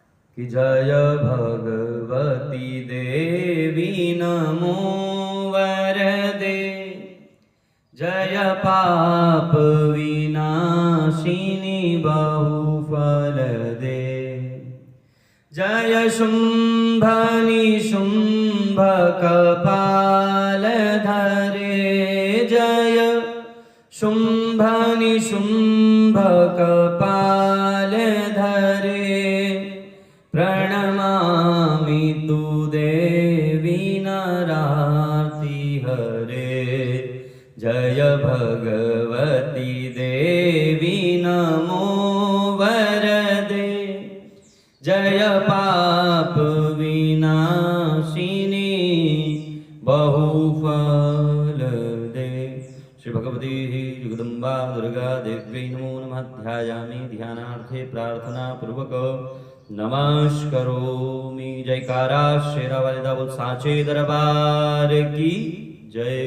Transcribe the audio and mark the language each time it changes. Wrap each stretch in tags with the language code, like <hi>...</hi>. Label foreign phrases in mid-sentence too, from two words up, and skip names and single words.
<sa>कि जय भगवती देवी नमो वरदे, जय पाप विनाशिनी बहुफलदे, जय शुंभ निशुंभ कपाल धरे, जय शुंभ निशुंभ कपाल धरे, प्रणमामि तु देवी नरार्ति हरे, जय भगवती देवी नमो वरदे, जय पाप विनाशिनी बहुफलदे। श्री भगवती जगदम्बा दुर्गा देव्यै नमो नमः। ध्यायामि ध्यानार्थे प्रार्थना पूर्वक नमस्करोमि।</sa> <hi>जयकारा शेरा वाले दाऊद साचे दरबार की जय।</hi>